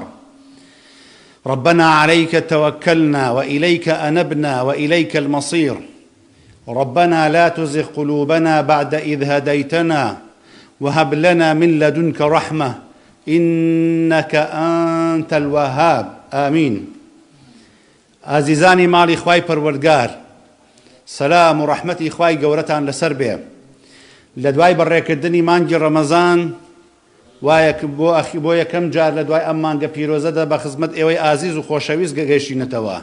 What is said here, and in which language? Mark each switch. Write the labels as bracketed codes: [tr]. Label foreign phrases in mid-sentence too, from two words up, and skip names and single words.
[ar] ربنا عليك توكلنا وإليك أنبنا وإليك المصير. ربنا لا تزغ قلوبنا بعد إذ هديتنا وهب لنا من لدنك رحمة إنك أنت الوهاب. آمين. [ckb] عزیزانی ماڵی خوای پەروەردگار، سەلام و ڕەحمەتی خوای گەورەتان لەسەر بێ. لە دوای بەڕێکردنی مانگی ڕەمەزان وایە بۆ یەکەم جار لە دوای ئەم مانگە پیرۆزەدا بە خزمەت ئێوەی ئازیز و خۆشەویست گەگەیشتینەتەوە.